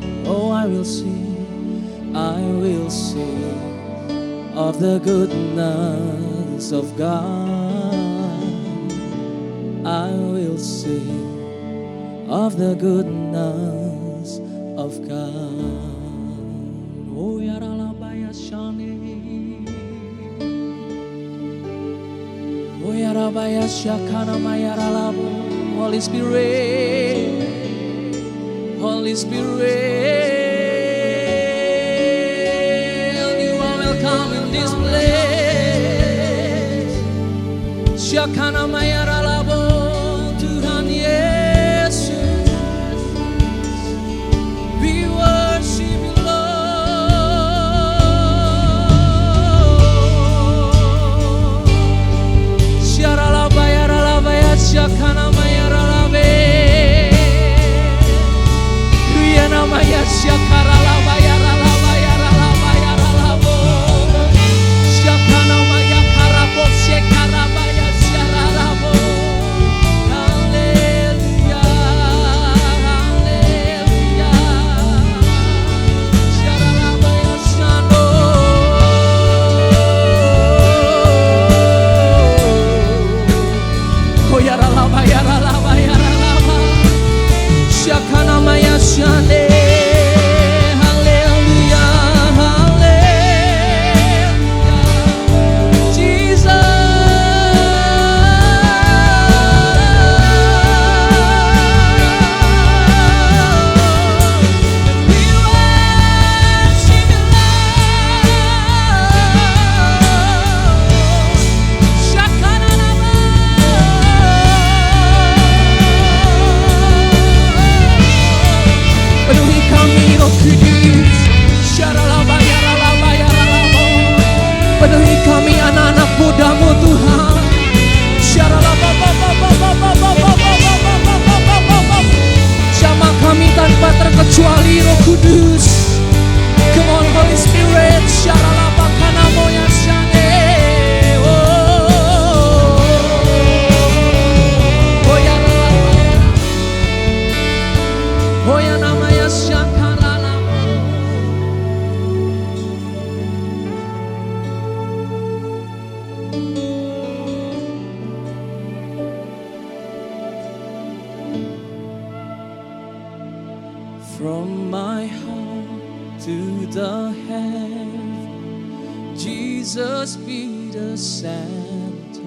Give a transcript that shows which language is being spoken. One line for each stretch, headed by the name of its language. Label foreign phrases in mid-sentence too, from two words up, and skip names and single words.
English: Oh, I will sing of the goodness of God. I will sing of the goodness of God. Oh, yaralabaya shani. Oh, yarabaya shakana mayaralabo. Holy Spirit, Holy Spirit, you are welcome in this place. Shakana mayaralabo,
Indonesian: Tuhan Yesus,
English: we worship you, Lord. Sharalabayaralabaya, Shakana mayaralabe, Riyanamaya shakaralabayaralabayaralabayaralabo, Shakana maya karabo shekarabaya sharalabo. Hallelujah, hallelujah. Sharalabaya shano. Oh, yaralaba, yaralaba, yaralaba. Shakana maya shane. Hallelujah, hallelujah. Jesus. We worship you, Lord. Shakana nama.
Indonesian: Penuhi kami Roh Kudus. Syaralaba, yaralaba, yaralaba. Penuhi kami anak-anak muda-Mu Tuhan. Syaralaba, ba, ba, ba, ba, ba, ba, ba, ba, ba, ba, ba, ba, ba, ba. Jamah kami tanpa terkecuali Roh Kudus.
English: Come on Holy Spirit. Syaralaba kanamo ya syane. Oh yaralaba. Oh ya namanya syakaralaba. From my heart to the heaven, Jesus be the center.